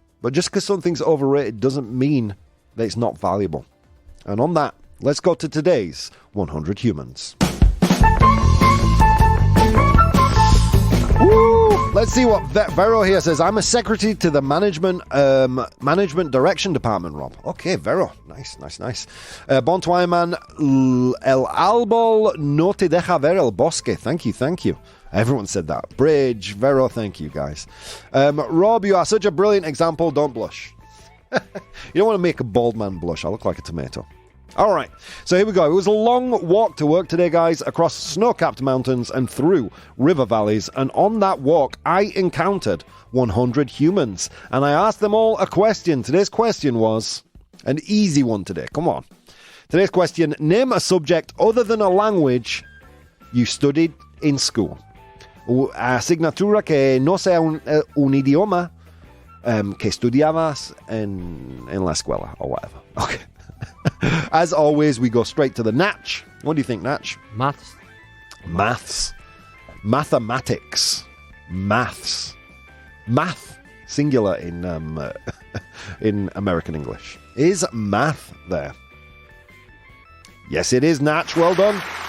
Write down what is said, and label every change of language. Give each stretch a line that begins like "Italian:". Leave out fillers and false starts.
English: But just because something's overrated doesn't mean that it's not valuable. And on that, let's go to today's 100 Humans. Woo! Let's see what Vero here says. I'm a secretary to the management direction department, Rob. Okay, Vero. Nice.
Spanish: Bon Twyman, el árbol no te deja ver el bosque.
English: Thank you. Everyone said that. Bridge, Vero, thank you, guys. Rob, you are such a brilliant example. Don't blush. You don't want to make a bald man blush. I look like a tomato. All right, so here we go. It was a long walk to work today, guys, across snow-capped mountains and through river valleys. And on that walk, I encountered 100 humans. And I asked them all a question. Today's question was an easy one today. Come on. Today's question, name a subject other than a language you studied in school.
Spanish: Asignatura que no sea un idioma que estudiabas en la escuela
English: or whatever. Okay. As always, we go straight to the Natch. What do you think, Natch? Maths. Mathematics. Math. singular in in American English. Is math there? Yes, it is, Natch. Well done.